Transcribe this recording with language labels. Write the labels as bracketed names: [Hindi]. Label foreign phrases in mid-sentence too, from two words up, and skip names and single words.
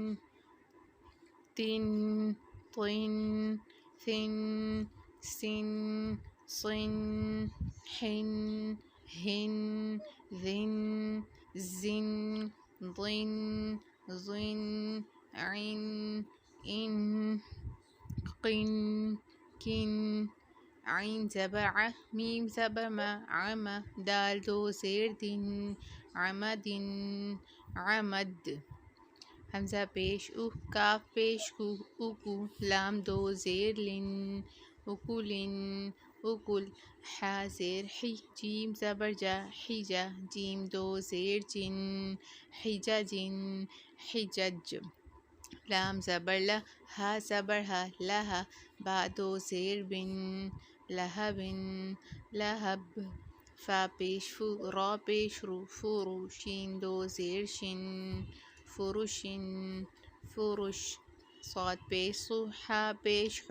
[Urdu] تن، طن، ثن، سن، صن، حن، ہن، ذن، زن، ضن، ظن، عن، ان، قن، کن، عین زبر ع، میم زبر م، عم، دال دو زیر دن، عمدن، عمد، حمزہ پیش او، کاف پیش کو، اکو، لام دو زیر لن، اکولن، اکل، ح زیر حی، جیم زبر جا، حجا، جیم دو زیر جن، حججن، حجج، لام زبر ل، ہا زبر ہا، لہ، با دو زیر بن، لہبن، لہب، فا پیش فو، را پیش رو، فرو، شین دو زیر شن، فرشن، فرش، صاد پیش صو، حا پیش حو،